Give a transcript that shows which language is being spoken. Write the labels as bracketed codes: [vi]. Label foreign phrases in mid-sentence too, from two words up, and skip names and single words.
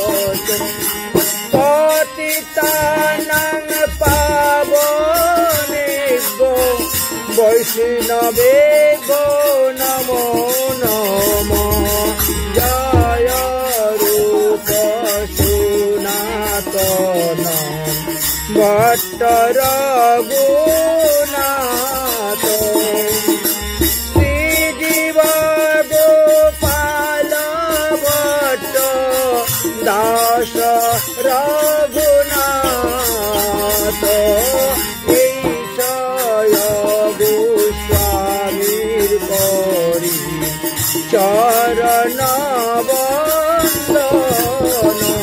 [sa] पतितानां पावनेभ्यो वैष्णवेभ्यो नमो नमः जय रूप सनातन भट्ट रघुनाथ श्रीजीव गोपाल [bn] দাস রঘুনাথ ঈশয় গোস্বামীর করি চরণ বন্দন